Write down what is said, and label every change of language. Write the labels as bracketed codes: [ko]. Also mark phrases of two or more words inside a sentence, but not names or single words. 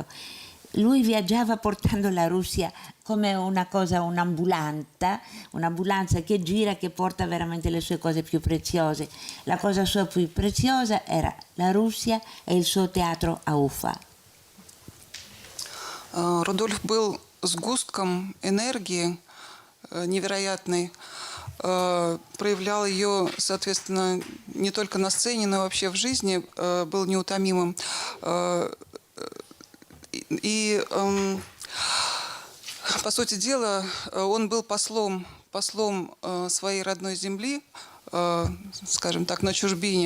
[it] Lui viaggiava portando la Russia come una cosa, un'ambulanza che gira, che porta veramente le sue cose più preziose. La cosa sua più preziosa era la Russia e il suo teatro a Ufa. [ru] Рудольф был сгустком энергии невероятной, проявлял ее, соответственно, не только на сцене, но и вообще в жизни, был неутомимым. И, по сути дела, он был послом своей родной земли, скажем так, на чужбине.